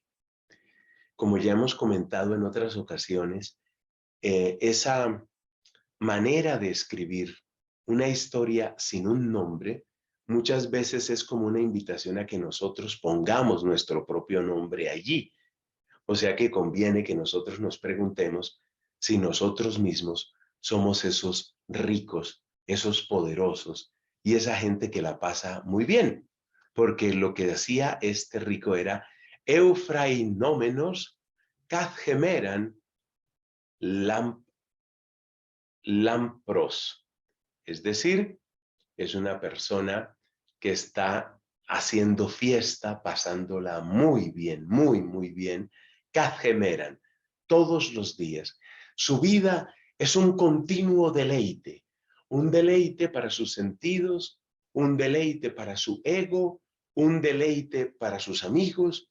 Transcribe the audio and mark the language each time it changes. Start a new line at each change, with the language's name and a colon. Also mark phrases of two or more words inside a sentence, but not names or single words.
Spanish: Como ya hemos comentado en otras ocasiones, esa manera de escribir una historia sin un nombre muchas veces es como una invitación a que nosotros pongamos nuestro propio nombre allí. O sea que conviene que nosotros nos preguntemos si nosotros mismos somos esos ricos, esos poderosos y esa gente que la pasa muy bien. Porque lo que decía este rico era
Greek: εὐφραινόμενος καθ᾽ ἡμέραν λαμπρῶς.
Spanish: Es decir, es una persona que está haciendo fiesta, pasándola muy bien, muy, muy bien, cadgemeran, todos los días. Su vida es un continuo deleite, un deleite para sus sentidos, un deleite para su ego, un deleite para sus amigos.